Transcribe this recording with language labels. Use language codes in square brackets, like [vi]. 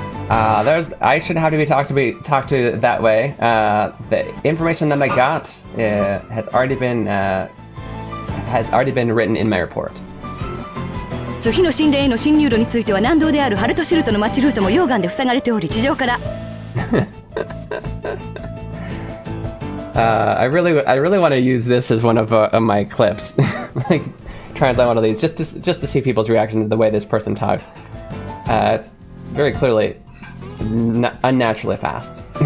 [en] I shouldn't have to be talked to that way. The information that I got has already been written in my report. [ja] 蘇火の神殿への侵入路については南道であるハルトシルトの町ルートも溶岩で塞がれており地上から。 [en] I really want to use this as one of my clips, like translate one of these just to see people's reaction to the way this person talks. It's very clearly unnaturally fast.